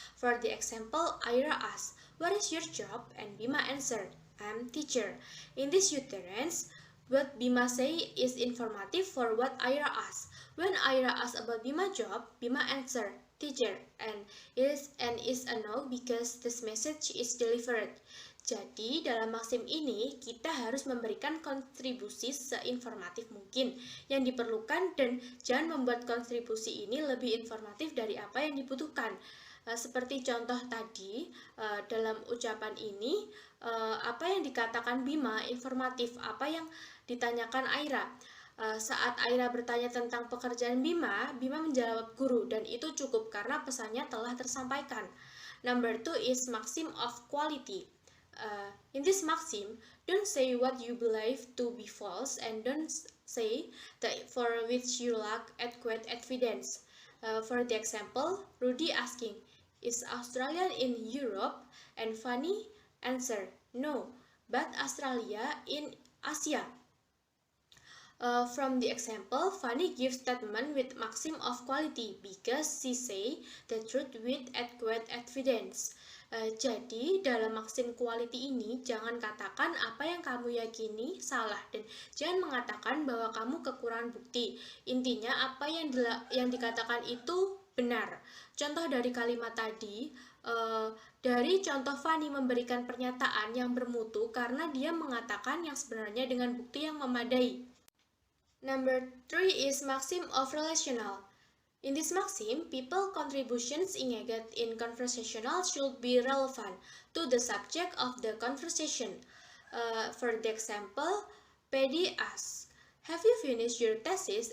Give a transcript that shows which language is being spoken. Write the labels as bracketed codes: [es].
[en] For the example, Ira asks, "What is your job?" and Bima answered, "I'm teacher." In this utterance, what Bima say is informative for what Ira asks. When Ira asks about Bima's job, Bima answer, "Teacher," and is a no because this message is delivered. [id] Jadi, dalam maksim ini, kita harus memberikan kontribusi seinformatif mungkin yang diperlukan dan jangan membuat kontribusi ini lebih informatif dari apa yang dibutuhkan. Seperti contoh tadi, dalam ucapan ini, apa yang dikatakan Bima informatif, apa yang ditanyakan Aira. Saat Aira bertanya tentang pekerjaan Bima menjawab guru, dan itu cukup karena pesannya telah tersampaikan. [en] Number 2 is maxim of quality. In this maxim, don't say what you believe to be false and don't say that for which you lack adequate evidence. For the example, Rudy asking, "Is Australia in Europe?" and Fanny answer, "No, but Australia in Asia." From the example, Fanny gives statement with maxim of quality because she say the truth with adequate evidence. [id] Jadi, dalam maksim quality ini, jangan katakan apa yang kamu yakini salah dan jangan mengatakan bahwa kamu kekurangan bukti. Intinya, apa yang dikatakan itu benar. Contoh dari kalimat tadi, dari contoh Fanny memberikan pernyataan yang bermutu karena dia mengatakan yang sebenarnya dengan bukti yang memadai. [en] Number 3 is maxim of relational. In this maxim, people contributions engaged in conversational should be relevant to the subject of the conversation. For the example, Paddy asks, "Have you finished your thesis?"